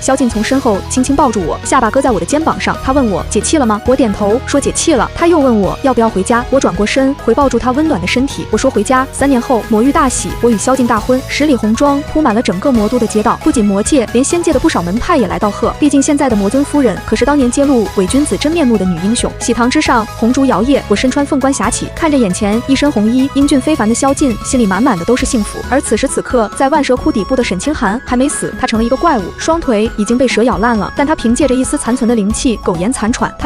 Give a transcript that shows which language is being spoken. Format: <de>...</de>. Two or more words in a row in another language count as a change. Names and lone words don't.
<zh>蕭敬從身後輕輕抱住我，下巴擱在我的肩膀上。他問我解氣了嗎？我點頭說解氣了。他又問我要不要回家，我轉過身回抱住他溫暖的身體。我說回家。3年後，魔域大喜，我與蕭敬大婚，10里紅妝鋪滿了整個魔都的街道，不僅魔界，連仙界的不少門派也來道賀。畢竟現在的魔尊夫人可是當年揭露偽君子真面目的女英雄。喜堂之上，紅燭搖曳，我身穿凤冠霞起，看着眼前一身紅衣、英俊非凡的蕭敬，心裡滿滿的都是幸福。而此時此刻，在萬蛇窟底部的沈清寒還沒死，他成了一個怪物，雙腿已經被蛇咬爛了，但他憑借着一絲殘存的靈氣苟延殘喘。</zh>